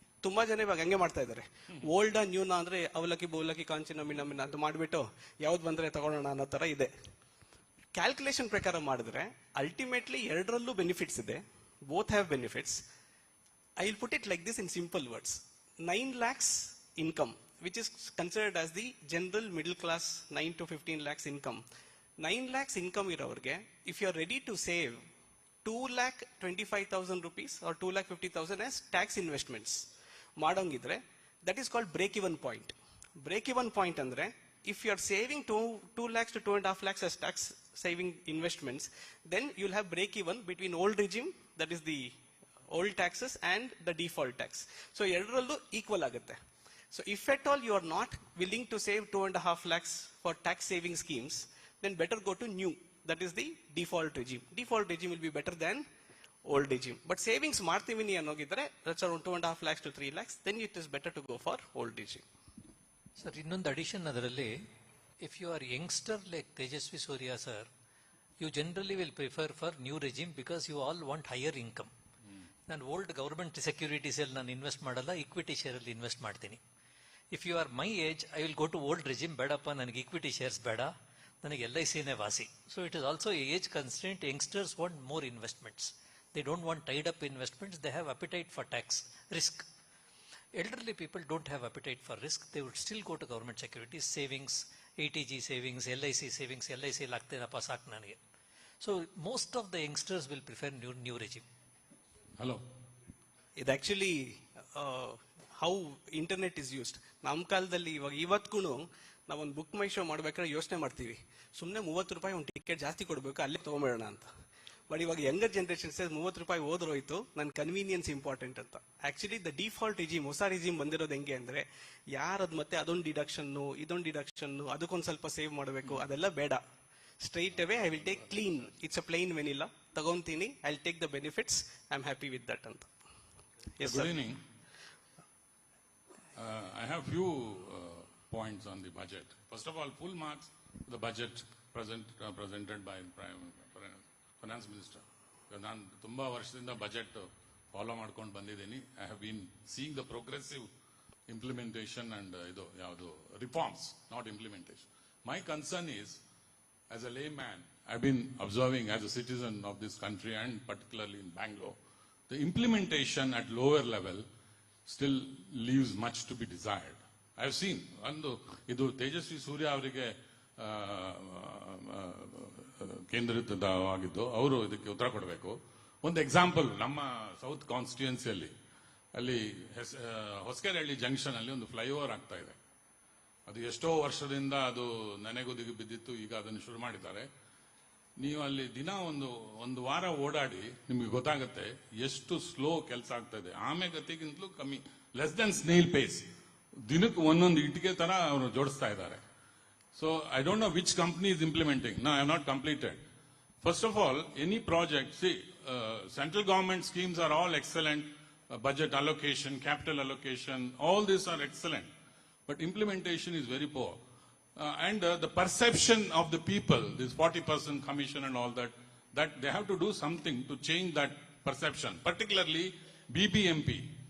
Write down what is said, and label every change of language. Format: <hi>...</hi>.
<kn>ತುಂಬಾ ಜನ ಇವಾಗ ಹಂಗೆ ಮಾಡ್ತಾ ಇದ್ದಾರೆ, ಓಲ್ಡ್ ನ್ಯೂನ ಅಂದ್ರೆ ಅವಲಕ್ಕಿ ಬೋಲಕ್ಕಿ ಕಾಂಚನ ಮಿನಮಿನ ಅಂತ ಮಾಡ್ಬಿಟ್ಟು ಯಾವ್ದು ಬಂದ್ರೆ ತಗೊಳ್ಳೋಣ ಅನ್ನೋ ತರ ಇದೆ. ಕ್ಯಾಲ್ಕುಲೇಷನ್ ಪ್ರಕಾರ ಮಾಡಿದ್ರೆ ಅಲ್ಟಿಮೇಟ್ಲಿ ಎರಡರಲ್ಲೂ ಬೆನಿಫಿಟ್ಸ್ ಇದೆ,</kn> <en>Both have benefits. I will put it like this in simple words. 9 lakhs income, which is considered as the general middle class 9 to 15 lakhs income. 9 lakhs income ಇರೋರಿಗೆ, if you are ready to save 2,25,000 rupees or 2,50,000 as tax investments ಮಾಡೋಂಗಿದ್ರೆ, that is called break even point. Break even point ಅಂದ್ರೆ, if you are saving 2 lakhs to 2.5 lakhs as tax saving investments, then you'll have break even between old regime, that is the old taxes, and the default tax.</en> <kn>So ಎರಡರಲ್ಲೂ equal ಆಗುತ್ತೆ.</kn> <en>So if at all you are not willing to save 2.5 lakhs for tax saving schemes, then better go to new, that is the default regime. Default regime will be better than old regime. But savings</en> <kn>ಮಾಡ್ತೀವಿ ಅನ್ನೋಗಿದ್ರೆ,</kn> <en>that's around 2.5 lakhs to 3 lakhs, then it is better to go for old regime.</en> <kn>Sir, ಇನ್ನೊಂದು addition ಅದರಲ್ಲಿ,</kn> <en>If you are youngster like Tejasvi Surya sir, you generally will prefer for new regime because you all want higher income.</en> <kn>ನಾನು old government securities ಅಲ್ಲಿ ನಾನು invest ಮಾಡಲ್ಲ, equity share ಅಲ್ಲಿ invest ಮಾಡ್ತೀನಿ.</kn> <en>If you are my age, I will go to old regime.</en> <kn>ಬೇಡಪ್ಪ, ನನಗೆ equity shares ಬೇಡ, ನನಗೆ LICನೇ ವಾಸಿ.</kn> <en>So it is also age constant. Youngsters want more investments, they don't want tied up investments, they have appetite for tax risk. Elderly people don't have appetite for risk. They would still go to government securities, savings, ATG savings, LIC savings.</en> <kn>LIC lagtenappa saak nanage.</kn> <en>So most of the youngsters will prefer new regime. Hello. It actually how internet is used.</en> <kn>ನಮ್ಮ ಕಾಲದಲ್ಲಿ ಇವತ್ತಿಗೂ ನಾವೊಂದು book ಮೈ show ಮಾಡ್ಬೇಕಾದ್ರೆ ಯೋಚನೆ ಮಾಡ್ತೀವಿ, ಸುಮ್ಮನೆ 30 ರೂಪಾಯಿ ಒಂದು ಟಿಕೆಟ್ ಜಾಸ್ತಿ ಕೊಡಬೇಕು, ಅಲ್ಲೇ ತಗೊಂಬೇಡೋಣ ಅಂತ. ಬಟ್ ಇವಾಗ ಯಂಗರ್ ಜನರೇಷನ್ 30 ರೂಪಾಯಿ ಹೋದ್ರೋಯ್ತು, ನನ್ನ ಕನ್ವೀನಿಯನ್ಸ್ ಇಂಪಾರ್ಟೆಂಟ್ ಅಂತ. ಆಕ್ಚುಲಿ ದ ಡಿಫಾಲ್ಟ್ ರಿಜಿಮ್, ಹೊಸ ರಿಜಿಮ್ ಬಂದಿರೋದು ಹೆಂಗೆ ಅಂದ್ರೆ, ಯಾರದ್ ಮತ್ತೆ ಅದೊಂದು ಡಿಡಕ್ಷನ್ನು ಇದೊಂದು ಡಿಡಕ್ಷನ್ನು, ಅದಕ್ಕೊಂದು ಸ್ವಲ್ಪ ಸೇವ್ ಮಾಡಬೇಕು, ಅದೆಲ್ಲ ಬೇಡ.</kn> <en>Straight away I will take clean, it's a plain vanilla ತಗೊಂತೀನಿ, I will take the benefits, I am happy with that ಅಂತ. Good evening. I have few points on the budget. First of all, full marks the budget presented by Finance Minister.</en> <kn>ನಾನು ತುಂಬಾ ವರ್ಷದಿಂದ budget follow ಮಾಡ್ಕೊಂಡು ಬಂದಿದ್ದೀನಿ.</kn> <en>I have been seeing the progressive implementation and ಇದು ಯಾವುದು reforms, not implementation. My concern is, as a layman, I've been observing as a citizen of this country and particularly in Bangalore, the implementation at lower level still leaves much to be desired. I have seen,</en> <kn>ಇದು ತೇಜಸ್ವಿ ಸೂರ್ಯ ಅವರಿಗೆ ಕೇಂದ್ರಿತವಾಗಿದ್ದು, ಅವರು ಇದಕ್ಕೆ ಉತ್ತರ ಕೊಡಬೇಕು. ಒಂದು example, ನಮ್ಮ south ಕಾನ್ಸ್ಟಿಟ್ಯೂನ್ಸಿಯಲ್ಲಿ ಅಲ್ಲಿ Hosakerehalli junction ಅಲ್ಲಿ ಒಂದು ಫ್ಲೈಓವರ್ ಆಗ್ತಾ ಇದೆ. ಅದು ಎಷ್ಟೋ ವರ್ಷದಿಂದ ಅದು ನೆನೆಗುದಿಗೆ ಬಿದ್ದಿತ್ತು, ಈಗ ಅದನ್ನು ಶುರು ಮಾಡಿದ್ದಾರೆ. ನೀವು ಅಲ್ಲಿ ದಿನ ಒಂದು ವಾರ ಓಡಾಡಿ ನಿಮ್ಗೆ ಗೊತ್ತಾಗುತ್ತೆ ಎಷ್ಟು ಸ್ಲೋ ಕೆಲಸ ಆಗ್ತಾ ಇದೆ. ಆಮೇಲೆ ಗತಿಗಿಂತಲೂ ಕಮ್ಮಿ,</kn> <en>Less than snail pace.</en> <kn>ದಿನಕ್ಕೆ ಒಂದೊಂದು ಇಟ್ಟಿಗೆ ತರ ಅವರು ಜೋಡಿಸ್ತಾ ಇದ್ದಾರೆ.</kn> <en>So I don't know which company is implementing. No, I have not completed. First of all, any project, see, central government schemes are all excellent. Budget allocation, capital allocation, all these are excellent. But implementation is very poor. the perception of the people, this 40% commission and all that, that they have to do something to change that perception, particularly BBMP.</en>